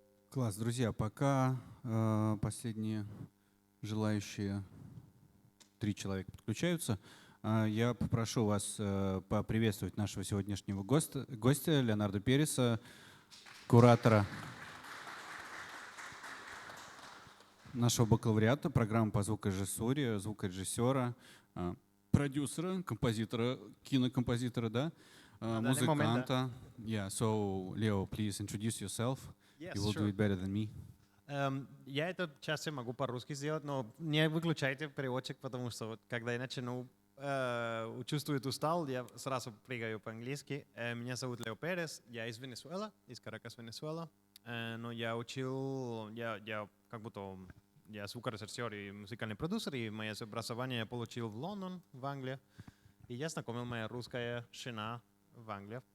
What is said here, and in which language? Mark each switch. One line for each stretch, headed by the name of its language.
Russian: Класс, друзья, пока последние желающие 3 человека подключаются, я попрошу вас поприветствовать нашего сегодняшнего гостя Леонардо Переса, куратора нашего бакалавриата, программы по звукорежиссуре, звукорежиссера, продюсера, композитора, кинокомпозитора, да, музыканта.
English: Yeah, so Leo, please introduce yourself. Yes, you will do it better than me.
Russian: Я эту часть могу по-русски сделать, но не выключайте переводчик, потому что вот, когда я начну чувствую устал, я сразу прыгаю по-английски. Меня зовут Лео Перес, я из Венесуэлы, из Каракас, Венесуэла. Но я учил, я как будто я звукорежиссер и музыкальный продюсер, и мое образование я получил в Лондон, в Англии. И я знакомил моя русская жена в Англии,